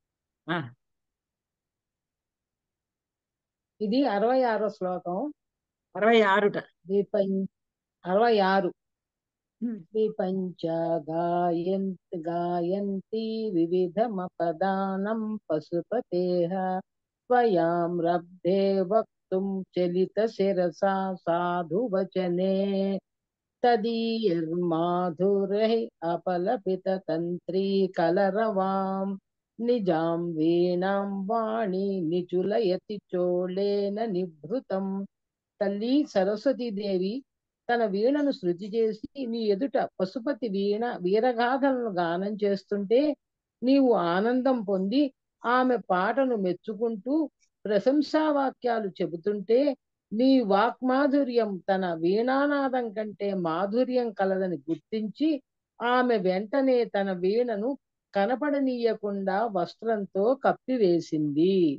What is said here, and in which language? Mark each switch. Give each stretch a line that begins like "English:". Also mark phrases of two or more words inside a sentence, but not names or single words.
Telugu: ఇది 66వ శ్లోకం. 66ట.
Sanskrit: 66. విపంచ గాయంతి వివిధమపదానం పశుపతేః స్వయాం రబ్ధే वक्तुं चलितशिरसा साधुवचने तदीयर्माधुरैः अपलपिततन्त्री कलरवां निजां वीणां वाणी निचुलयति चोळेन నిభృతం.
Telugu: తల్లి సరస్వతీదేవి తన వీణను శృతి చేసి నీ ఎదుట పశుపతి వీరగాథలను గానం చేస్తుంటే నీవు ఆనందం పొంది ఆమె పాటను మెచ్చుకుంటూ ప్రశంసా వాక్యాలు చెబుతుంటే నీ వాక్మాధుర్యం తన వీణానాదం కంటే మాధుర్యం కలదని గుర్తించి ఆమె వెంటనే తన వీణను కనపడనీయకుండా వస్త్రంతో కప్పివేసింది.